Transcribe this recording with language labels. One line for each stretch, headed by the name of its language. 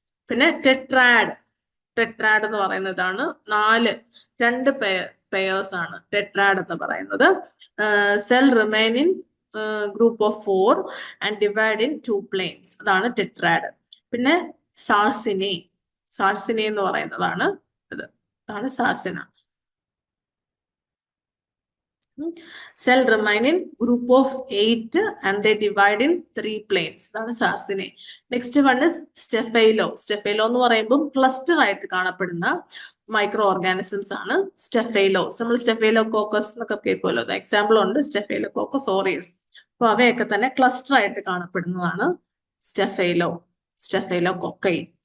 Malayalam: പിന്നെ ടെട്രാഡ് എന്ന് പറയുന്നതാണ് രണ്ട് പെയേഴ്സ് ആണ് ടെട്രാഡ് എന്ന് പറയുന്നത്.
English: cell remain in group of 4 and divide in 2 planes,
Malayalam: അതാണ് ടെട്രാഡ്. പിന്നെ സാർസിനെ എന്ന് പറയുന്നതാണ് ഇതാണ് സാർസിന.
English: Cell remain in group of 8 and they divide in 3 planes.
Malayalam: അതാണ് സാർസിനെ.
English: Next one is staphylo.
Malayalam: എന്ന് പറയുമ്പോൾ ക്ലസ്റ്റർ ആയിട്ട് കാണപ്പെടുന്ന മൈക്രോ ഓർഗാനിസംസ് ആണ് സ്റ്റെഫൈലോസ്. നമ്മൾ സ്റ്റെഫൈലോകോക്കസ് എന്നൊക്കെ കേൾക്കുമല്ലോ, എക്സാമ്പിൾ ഉണ്ട് സ്റ്റെഫൈലോകോക്കസ് ഓറിയസ്. അപ്പൊ അവയൊക്കെ തന്നെ ക്ലസ്റ്റർ ആയിട്ട് കാണപ്പെടുന്നതാണ് സ്റ്റെഫൈലോകോക്കൈ.